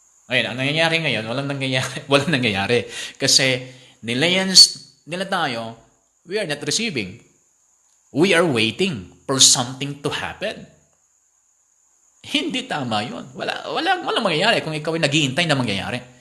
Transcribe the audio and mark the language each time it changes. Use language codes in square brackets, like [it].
[tl] Ngayon, ang nangyayari ngayon, walang nangyayari. Kasi nilayans nila tayo, [en] we are not receiving. We are waiting for something to happen. [tl] Hindi tama yun. Walang mangyayari kung ikaw ay naghihintay na mangyayari.